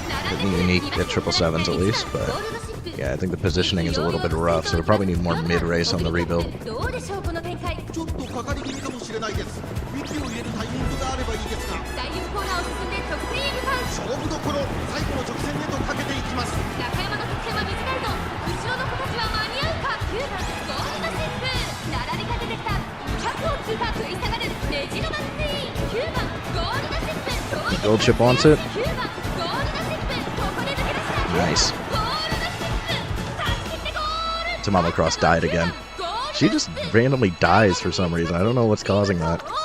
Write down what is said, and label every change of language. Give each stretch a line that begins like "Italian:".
English: It'd be unique at 777s at least, but yeah, I think the positioning is a little bit rough, so we probably need more mid-race on the rebuild.
Japanese: どうでしょうこの展開。ちょっとかかり気味かもしれないです。息を入れるタイミングがあればいいですが。第4コーナーを進んで直線へ向かう。勝負どころ、最後の直線へとかけていきます。中山の得点は短いぞ。後ろの子たちは間に合うか。9番ゴールドシップ、並びかけてきた。 100を通過、食い下がるメジロマックイーン、9番ゴールドシップ、
English: Gold chip wants it.
Japanese: 9番ゴールドシップ、ここで抜け出した。
English: Nice.
Japanese: ゴールドシップ、差し切ってゴール。
English: Tamama Cross died again. She just randomly dies for some reason. I don't know what's causing that.